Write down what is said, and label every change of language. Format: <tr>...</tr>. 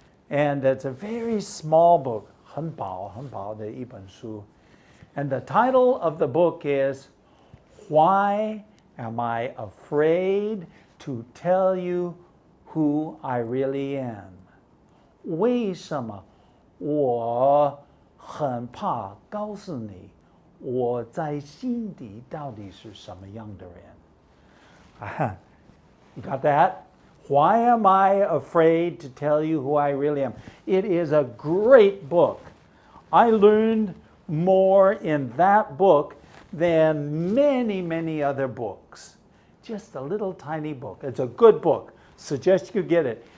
<en>And it's a very small book,</en> <zh>很薄的一本书.</zh> <en>And the title of the book is Why Am I Afraid to Tell You Who I Really Am?</en> <zh>为什么我很怕告诉你我在心底到底是什么样的人?</zh> <en>You got that? Why am I afraid to tell you who I really am? It is a great book. I learned more in that book than many, many other books. Just a little tiny book. It's a good book. Suggest you get it.</en>